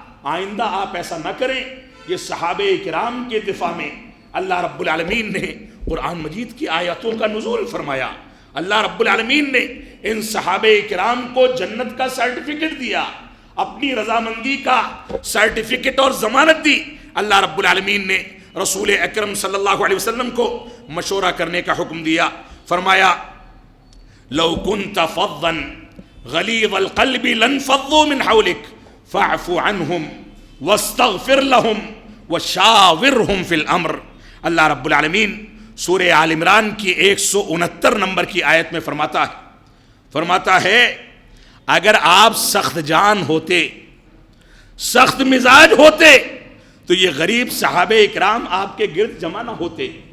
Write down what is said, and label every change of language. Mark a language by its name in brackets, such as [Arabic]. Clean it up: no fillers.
[Urdu] آئندہ آپ ایسا نہ کریں. یہ صحابہ کرام کے دفاع میں اللہ رب العالمین نے قرآن مجید کی آیاتوں کا نزول فرمایا. اللہ رب العالمین نے ان صحابہ کرام کو جنت کا سرٹیفکیٹ دیا. اپنی رضامندی کا سرٹیفکیٹ اور ضمانت دی. اللہ رب العالمین نے رسول اکرم صلی اللہ علیہ وسلم کو مشورہ کرنے کا حکم دیا. [Arabic] فرمایا لو كنت فظا غلیظ القلب لانفضوا من حولك فاعف عنهم واستغفر لهم وشاورهم في الامر. [Urdu] اللہ رب العالمین سورہ آل عمران کی 169 نمبر کی آیت میں فرماتا ہے اگر آپ سخت جان ہوتے، سخت مزاج ہوتے تو یہ غریب صحابہ اکرام آپ کے گرد جمع نہ ہوتے.